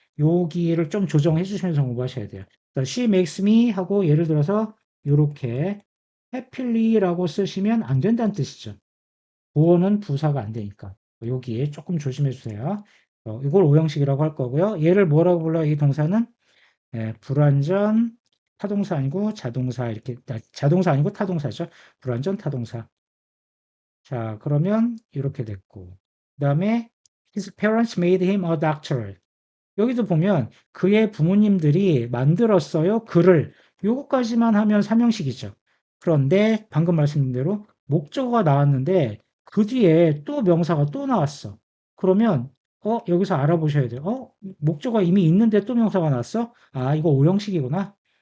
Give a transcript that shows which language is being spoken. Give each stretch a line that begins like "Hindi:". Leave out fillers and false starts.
Korean: 여기를 좀 조정해 주시면서 공부하셔야 돼요.
English: She makes me
Korean: 하고 예를 들어서 요렇게 happy라고 쓰시면 안 된다는 뜻이죠. 보어는 부사가 안 되니까. 여기에 조금 조심해 주세요. 이걸 오형식이라고 할 거고요. 얘를 뭐라고 불러요? 이 동사는 불완전 타동사 아니고 자동사 이렇게 자동사 아니고 타동사죠. 불완전 타동사. 자, 그러면 이렇게 됐고. 그다음에
English: his parents made him a doctor.
Korean: 여기도 보면 그의 부모님들이 만들었어요. 그를. 요거까지만 하면 삼형식이죠. 그런데 방금 말씀드린 대로 목적어가 나왔는데 그 뒤에 또 명사가 또 나왔어. 그러면 여기서 알아보셔야 돼요. 목적어가 이미 있는데 또 명사가 나왔어? 이거 오형식이구나.